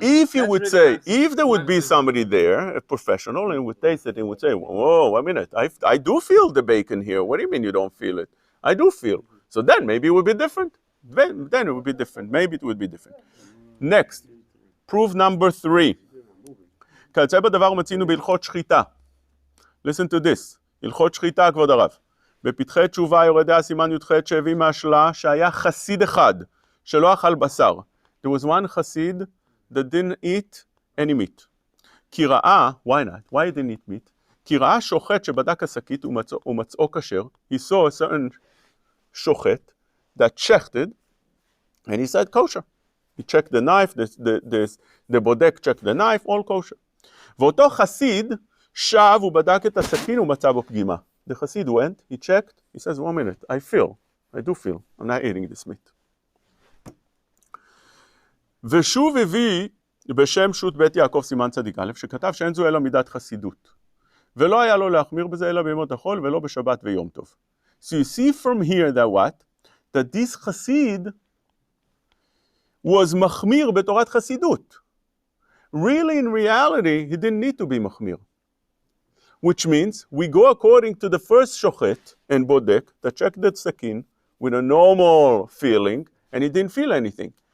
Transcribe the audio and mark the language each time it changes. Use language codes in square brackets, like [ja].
[en] If you would say, if there would be somebody there, a professional, and would taste it and would say, "Whoa, a minute, I do feel the bacon here. What do you mean you don't feel it? I do feel." So then maybe it would be different. Then it would be different. Maybe it would be different. Next, proof number 3. [he] כיוצא בדבר מצינו בהלכות שחיטה. [en] Listen to this. [he] הלכות שחיטה, כבוד הרב. בפתחי תשובה יורדי הסימן י"ח שהביא מהשלה שהיה חסיד אחד שלא אכל בשר. [en] There was one חסיד that didn't eat any meat. [he] כי ראה, [en] why not? Why he didn't eat meat? [he] כי ראה שוחט שבדק השקית ומצאו כשר. [en] He saw a certain שוחט that checked it and he said kosher. He checked the knife, the bodek checked the knife, all kosher. [he] ואותו חסיד שב ובדק את הסכין ומצא בו פגימה. [en] The Hasid went, he checked, he says, 1 minute, I do feel, I'm not eating this meat. [he] ושוב הביא בשם שו"ת בית יעקב סימן צדיק א', שכתב שאין זו אלא מידת חסידות. ולא היה לו להחמיר בזה אלא בימות החול ולא בשבת ויום טוב. [en] So you see from here that what? That this Hasid was [he] מחמיר בתורת חסידות. [en] Really, in reality, he didn't need to be מחמיר. Which means we go according to the first shochet and bodek that checked the sakin with a normal feeling and he didn't feel anything.